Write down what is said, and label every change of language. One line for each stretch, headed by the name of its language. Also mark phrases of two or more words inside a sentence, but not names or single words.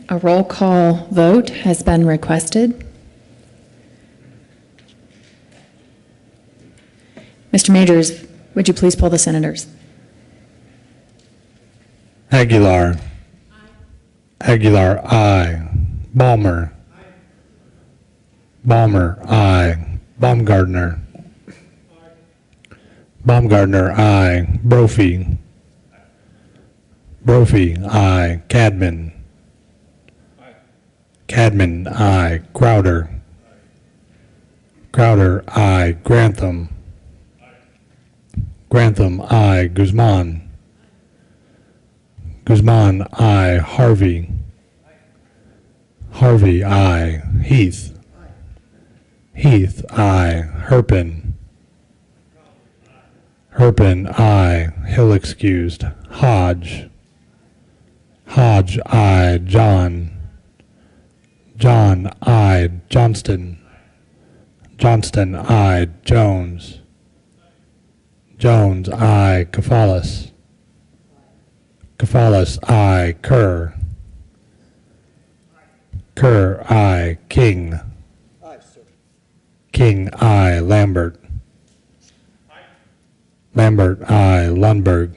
English: A roll call vote has been requested. Mr. Majors, would you please poll the senators? Aguilar. Aguilar, aye. Balmer. Balmer, aye. Baumgartner. Baumgartner, aye. Brophy. Brophy, aye. Cadman. Cadman, aye. Crowder. Crowder, aye. Grantham. Grantham, I. Guzman. Guzman, I. Harvey. Harvey, I. Heath. Heath, I. Herpin. Herpin, I. Hill excused. Hodge. Hodge, I. John. John, I. Johnston. Johnston, I. Jones. Jones, I. Kefalis. Kefalis, I. Kerr. Kerr, I. King. King, I. Lambert. Lambert, I. Lundberg.